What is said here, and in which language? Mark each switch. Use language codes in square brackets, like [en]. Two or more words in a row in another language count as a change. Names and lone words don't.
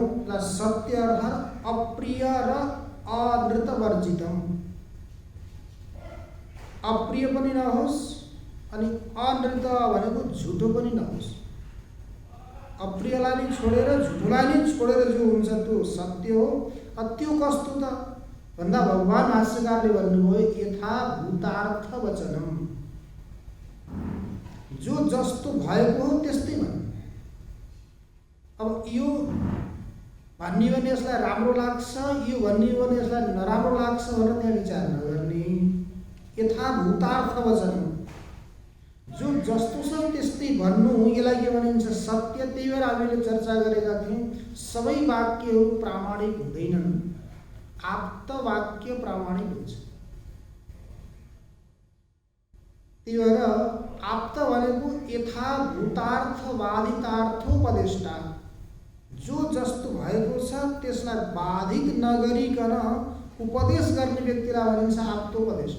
[ne] र सत्य अर्थात् अप्रिय र [sa] अनृत वर्जितम, [ne] अप्रिय पनि नहोस् अनि अनृत भनेको झुटो पनि नहोस्। अप्रियलाई नै छोडेर झुटोलाई नै छोडेर जो हुन्छ त्यो सत्य हो। त्यो कस्तो त भन्दा भगवान भाष्यकारले भन्नुभयो [sa] यथा भूतार्थ वचनम, [ne] जो जस्तो भएको हो त्यस्तै भन्नु। अब यो भन्ने भने यसलाई राम्रो लाग्छ, यो भन्ने भने यसलाई नराम्रो लाग्छ भनेर त्यहाँ विचार नगर्ने। [sa] यथा भूतार्थ वचनम, [ne] जो जस्तो छ त्यस्तै भन्नु, यसलाई के भनिन्छ सत्य। त्यही भएर हामीले चर्चा गरेका थियौँ सबै वाक्यहरू प्रामाणिक हुँदैनन्, आप्त वाक्य प्रामाणिक हुन्छ। त्यही भएर आप्त भनेको [sa] यथा भूतार्थ बाधितार्थोपदेष्टा, [ne] जो जस्तो भएको छ त्यसलाई बाधित नगरिकन उपदेश गर्ने व्यक्तिलाई भनिन्छ आप्तोपदेष्टा।